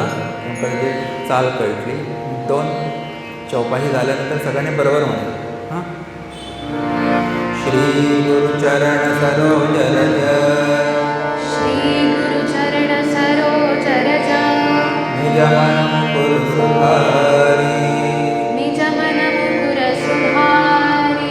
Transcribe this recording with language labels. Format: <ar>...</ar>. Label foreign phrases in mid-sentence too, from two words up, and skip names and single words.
<kok>तुमकां तेजी चाल कळटली. 2 चौपाशी जाल्या नंतर सगळ्यांनी बरोबर म्हणया. हां.</kok> <awa>श्री गुरुचरण सरोज रज श्री गुरुचरण सरोज रज निज मन मुकुर सुधारी निज मन मुकुर सुधारी</awa>